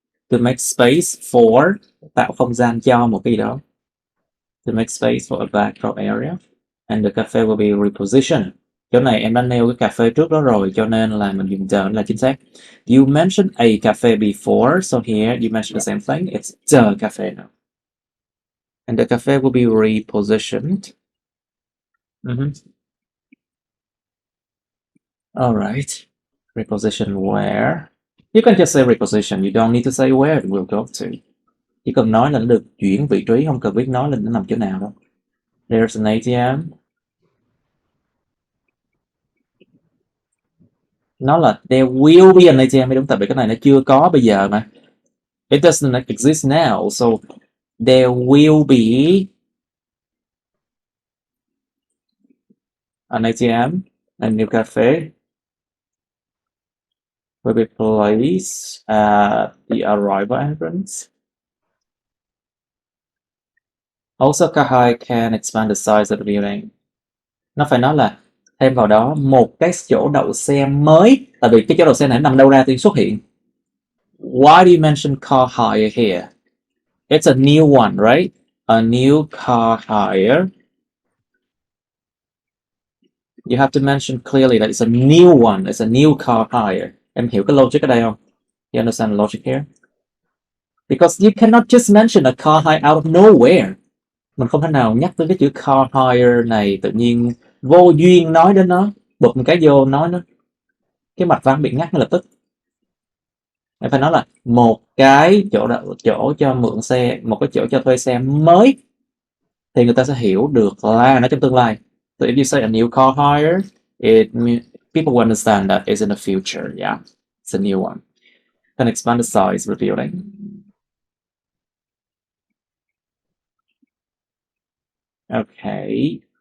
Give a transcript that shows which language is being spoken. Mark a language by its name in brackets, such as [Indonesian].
[English] To make space for, [Vietnamese] tạo không gian cho một cái gì đó. [English] To make space for a backdrop area. And the cafe will be repositioned. [Vietnamese] Chỗ này em đã nêu cái cà phê trước đó rồi, cho nên là mình dùng the là chính xác. [English] You mentioned a cafe before, so here you mentioned the same thing. It's the cafe now. And the cafe will be repositioned. All right. Reposition where? You can just say reposition. You don't need to say where it will go to. [Vietnamese] Chỉ cần nói là nó được chuyển vị trí, không cần biết nói là nó nằm chỗ nào đâu. [English] There's an ATM. [Vietnamese] Nó là [English] there will be an ATM [Vietnamese] mới đúng, tại vì cái này nó chưa có bây giờ mà. [English] It doesn't exist now, so there will be an ATM, a new cafe will be placed at the arrival entrance. Also, car hire can expand the size of the building. [Vietnamese] Nó phải nói là thêm vào đó một cái chỗ đậu xe mới, tại vì cái chỗ đậu xe này nằm đâu ra thì xuất hiện. [English] Why do you mention car hire here? It's a new one, right? A new car hire. You have to mention clearly that it's a new one. It's a new car hire. [Vietnamese] Em hiểu cái logic ở đây không? [English] You understand the logic here? Because you cannot just mention a car hire out of nowhere. [Vietnamese] Mình không thể nào nhắc tới cái chữ car hire này tự nhiên vô duyên nói đến nó, bụp một cái vô nói nó, cái mạch văn bị ngắt ngay lập tức. Em phải nói là một cái chỗ cho mượn xe, một cái chỗ cho thuê xe mới, thì người ta sẽ hiểu được là nó trong tương lai. [English] So if you say a new car hire, people will understand that it's in the future. Yeah, it's a new one. Can expand the size of the building. Okay.